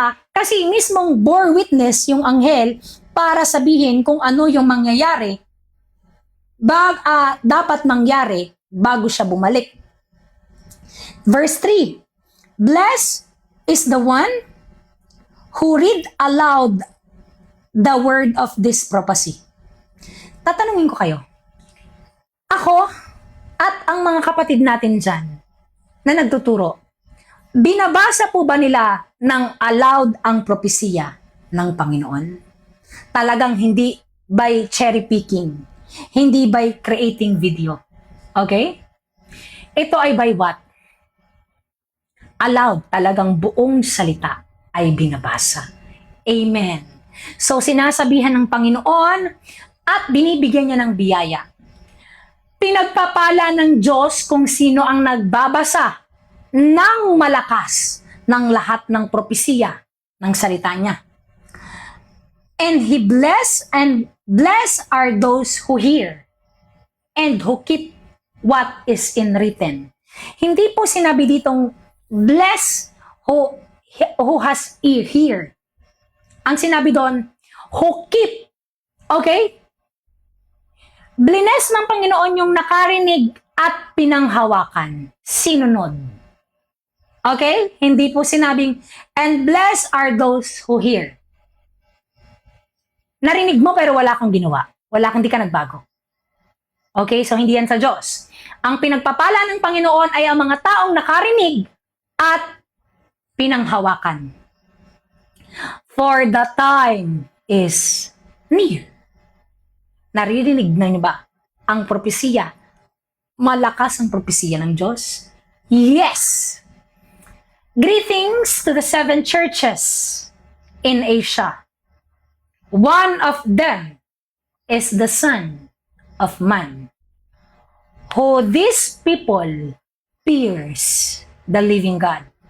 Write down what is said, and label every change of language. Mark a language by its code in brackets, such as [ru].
[tl] Kasi mismong [en] bore witness [tl] yung anghel para sabihin kung ano yung mangyayari dapat mangyari bago siya bumalik. [en] Verse 3, Blessed is the one who read aloud the word of this prophecy. [tl] Tatanungin ko kayo, ako at ang mga kapatid natin dyan na nagtuturo, binabasa po ba nila ng aloud ang propesiya ng Panginoon? Talagang hindi [en] by cherry picking, [tl] hindi [en] by creating video. [tl] Okay? Ito ay by what? Aloud, talagang buong salita ay binabasa. Amen. So, sinasabihan ng Panginoon at binibigyan niya ng biyaya. Pinagpapala ng Diyos kung sino ang nagbabasa ng malakas ng lahat ng propesiya ng salita niya. [en] And He bless are those who hear and who keep what is in written. [tl] Hindi po sinabi ditong [en] bless who has ear, hear. [tl] Ang sinabi doon, [en] who keep. [tl] Okay? Blines ng Panginoon yung nakarinig at pinanghawakan. Sinunod. Okay? Hindi po sinabing, [en] and blessed are those who hear. [tl] Narinig mo pero wala kang ginawa. Hindi ka nagbago. Okay? So, hindi yan sa Diyos. Ang pinagpapala ng Panginoon ay ang mga taong nakarinig at pinanghawakan. [en] For the time is near. [tl] Naririnig na niyo ba ang propesiya malakas ang propesiya ng Diyos? [en] Yes! Greetings to the 7 churches in Asia. One of them is the Son of Man, who these people pierce the living God.